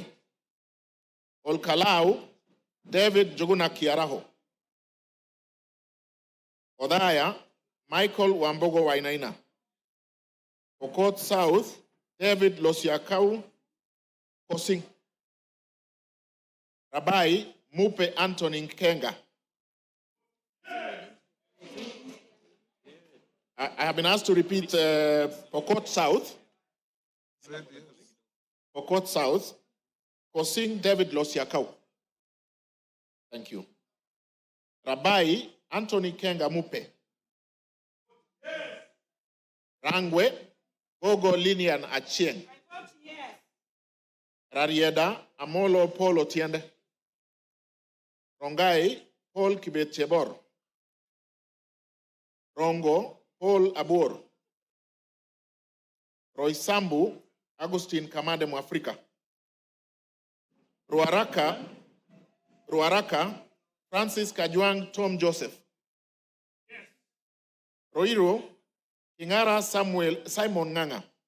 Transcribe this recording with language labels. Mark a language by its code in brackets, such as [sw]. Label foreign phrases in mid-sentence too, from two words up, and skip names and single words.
[en] Olkalau, David Joguna Kiaraho. Odaya, Michael Wambogo Wainaina. Pokot South, David Losiakau Kosing. Rabai, Mupe Anthony Kenga. I have been asked to repeat Pokot South. Pokot South, Kosing David Losiakau. Thank you. Rabai, Anthony Kenga Mupe. Rangwe, Gogo Linian Achieng. Rarieda, Amolo Paul Otiende. Rongai, Paul Kibetchebor. Rongo, Paul Abur. Roysambu, Agustin Kamade Mwafrika. Ruaraka, Francis Kajuang Tom Joseph. Roiro, Kingara Simon Nganga.